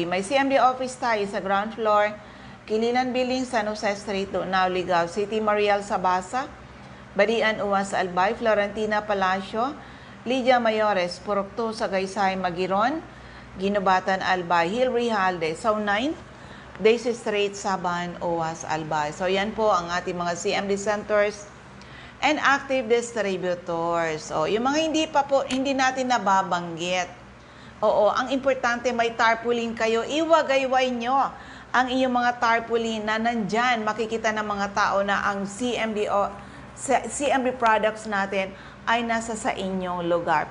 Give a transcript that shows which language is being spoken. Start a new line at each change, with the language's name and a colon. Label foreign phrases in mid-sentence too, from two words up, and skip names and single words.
Filipino: May CMD office tayo sa
English: ground floor,
Filipino: Kililan Building, San Jose Street, Now, Ligao City. Mariel Sabasa, Badian, Uwas, Albay. Florentina Palacio, Lydia Mayores, Purok 2, Sagaysay, Magiron, Ginobatan, Albay. Hilary Halde, Zone 9, Daisy Street, Saban, Uwas, Albay. So yan po ang ating mga
English: CMD centers and active distributors.
Filipino: O, yung mga hindi natin nababanggit. Oo, ang importante may tarpaulin kayo. Iwagayway nyo ang inyong mga tarpaulin na nandyan. Makikita ng mga tao na ang CMD products natin ay nasa sa inyong lugar.